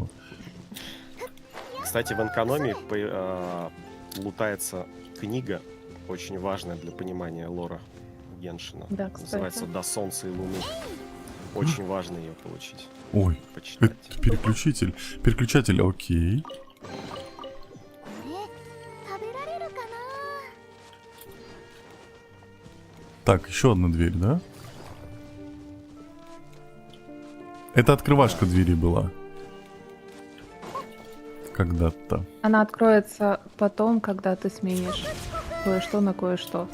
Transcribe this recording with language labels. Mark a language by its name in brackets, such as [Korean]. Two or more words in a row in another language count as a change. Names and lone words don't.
[Russian] Кстати, в экономии лутается книга, очень важная для понимания лора Геншина. Да, кстати. Называется «До солнца и луны». Очень важно ее получить, Ой, почитать. это переключитель. Переключатель, окей. [Japanese] 食べられるかな。 [Russian] Так, еще одна дверь, да? Это открывашка двери была. Когда-то. Она откроется потом, когда ты сменишь кое-что на кое-что.